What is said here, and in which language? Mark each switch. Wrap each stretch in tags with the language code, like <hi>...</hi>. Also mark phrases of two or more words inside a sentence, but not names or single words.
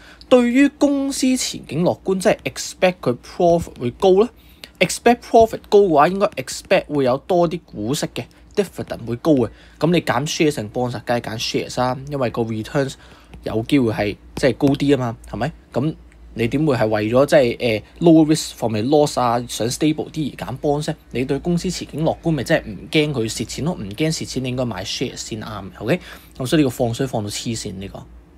<yue>對於公司前景樂觀，即係 expect 佢 profit 會高咧。</yue> <en>expect profit</en> <yue>高嘅話，應該 expect 會有多啲股息嘅 dividend 會高嘅。咁你揀 shares 定 bonds，梗係揀 shares 啦，因為個 returns 有機會係即係高啲啊嘛，係咪？咁你點會係為咗即係</yue> <en>low risk from a loss</en> <yue>啊，想 stable 啲而揀 bonds 咧？你對公司前景樂觀，咪即係唔驚佢蝕錢咯？唔驚蝕錢，你應該買 shares 先啱嘅。OK，咁所以呢個放水放到黐線呢個。</yue>